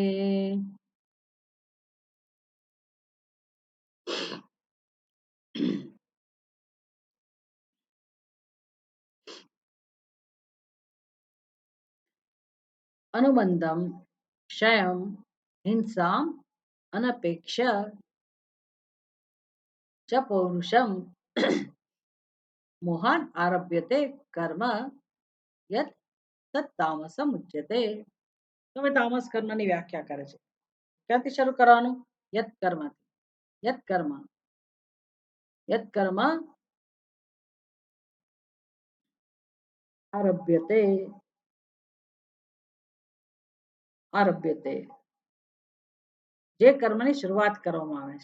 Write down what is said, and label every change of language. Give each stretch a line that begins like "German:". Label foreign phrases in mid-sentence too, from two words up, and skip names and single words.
Sanskrit: अनुबंधम क्षयम हिंसाम अनपेक्ष च पौरुषम मोहान आरभ्यते कर्म યત તત તામસમ ઉચ્યતે.
Gujarati: તમે તામસ કર્મની વ્યાખ્યા કરે છે. ક્યાંથી શરૂ કરવાનું? યત કર્મથી.
Sanskrit: યત કર્મ યત કર્મ આરભ્યતે આરભ્યતે
Gujarati: જે કર્મની શરૂઆત કરવામાં આવે છે.